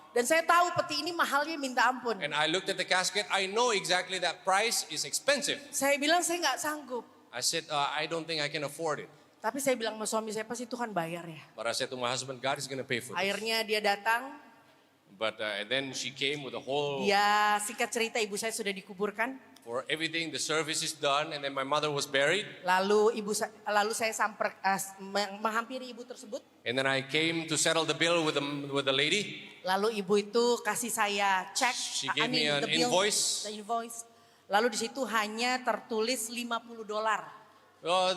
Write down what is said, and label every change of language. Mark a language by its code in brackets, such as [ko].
[id] Dan saya tahu peti ini mahalnya minta ampun. [en] And I looked at the casket. I know exactly that price is expensive. [id] Saya bilang saya nggak sanggup. [en] I said, I don't think I can afford it. [id] Tapi saya bilang sama suami saya, pasti Tuhan bayar ya. [en] But I said to my husband, God is going to pay for this. [id] Akhirnya dia datang, [en] But then she came with a whole, [id] dia singkat cerita ibu saya sudah dikuburkan. [en] for everything, the service is done. And then my mother was buried. [id] Lalu saya menghampiri ibu tersebut. [en] And then I came to settle the bill with the lady. [id] Lalu ibu itu kasih saya cek, [en] She gave me an invoice. the invoice. [id] Lalu di situ hanya tertulis $50.